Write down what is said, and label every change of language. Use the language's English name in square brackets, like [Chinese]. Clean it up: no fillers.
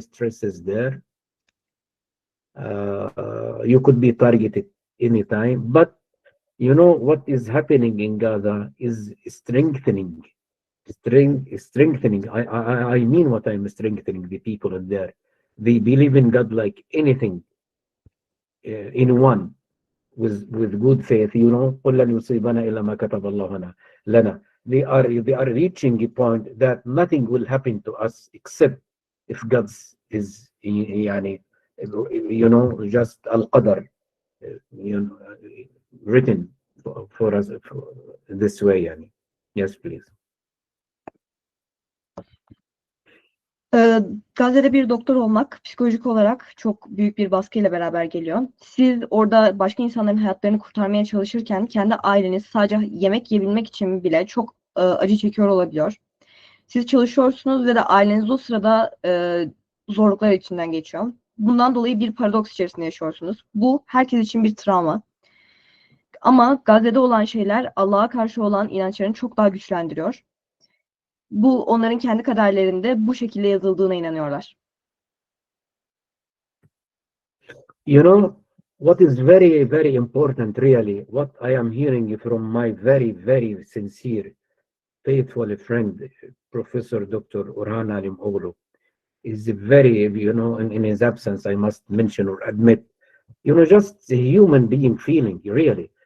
[English] Stress is there. You could be targeted anytime. But what is happening in Gaza is strengthening. Strengthening. I mean what I'm strengthening the people in there. They believe in God like anything. in one with good faith, you know, [Arabic] قُل لن يصيبنا إلا ما كتب الله لنا. [English] They are reaching a point that nothing will happen to us except if God's is يعني, you know, just al-qadar, you know, written for us this way yani. Yes, please. [Turkish] Gazze'de bir doktor olmak psikolojik olarak çok büyük bir baskıyla beraber geliyor. Siz orada başka insanların hayatlarını kurtarmaya çalışırken kendi aileniz sadece yemek yiyebilmek için bile çok acı çekiyor olabiliyor. Siz çalışıyorsunuz ve de aileniz o sırada zorluklar içinden geçiyor. Bundan dolayı bir paradoks içerisinde yaşıyorsunuz. Bu herkes için bir travma. Ama Gazze'de olan şeyler Allah'a karşı olan inançlarını çok daha güçlendiriyor. Bu onların kendi kaderlerinde bu şekilde yazıldığına inanıyorlar. [English] You know, what is very, very important really, what I am hearing from my very, very sincere, faithful friend, Professor Doktor Orhan Alim Okulu, is very, you know, in his absence, I must mention or admit, you know, just a human being feeling, really.